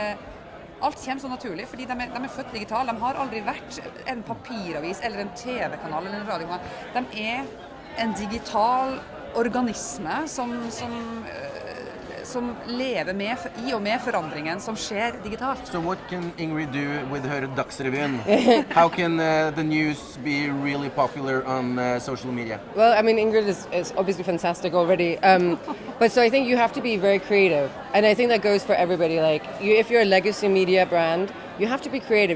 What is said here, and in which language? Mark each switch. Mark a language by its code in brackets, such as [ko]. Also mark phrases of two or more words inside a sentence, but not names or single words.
[no] Alt kommer så naturlig, fordi de født digitale, de har aldri vært en papiravis eller en TV-kanal eller en radiokanal. De en digital organisme som lever i og med forandringen som skjer digitalt. [en] So what can Ingrid do with her Dagsrevyen? How can the news be really popular on social media? Well, Ingrid is obviously fantastic already, but so I think you have to be very creative, and I think that goes for everybody. If you're a legacy media brand, you have to be creative.